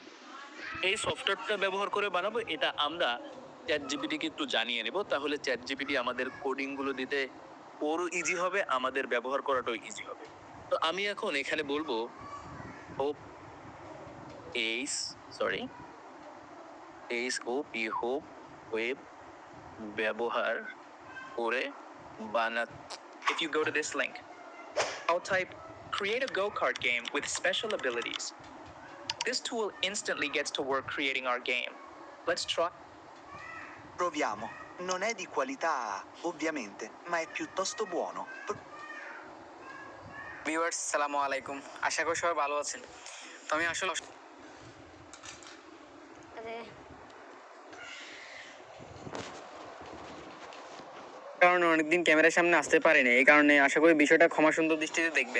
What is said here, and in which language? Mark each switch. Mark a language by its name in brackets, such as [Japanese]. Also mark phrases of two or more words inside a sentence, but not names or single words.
[Bangla] এই সফটওয়্যারটা ব্যবহার করে বানাবো, এটা আমরা চ্যাট জিপিটিকে একটু জানিয়ে নেব, তাহলে চ্যাট জিপিটি আমাদের কোডিং গুলো দিতে ওরও ইজি হবে, আমাদের ব্যবহার করাটাও ইজি হবে। তো আমি এখন এখানে বলবো হোপ হোপ ওয়েব ব্যবহার করে বানা। [English] If you go to this link, I'll type create a go-kart game with special abilities. This tool instantly gets to work creating our game. Let's try. [Italian] Proviamo. Non è di qualità, ovviamente, ma è piuttosto buono. [Bangla] ভিউয়ার্স [Arabic] سلام عليكم, [Bangla] আশা করি সবাই ভালো আছেন। তো আমি আসলে আরে কারণে অনেকদিন ক্যামেরার সামনে আসতে পারিনি, এই কারণে আশা করি বিষয়টা ক্ষমা সুন্দর দৃষ্টিতে দেখবেন।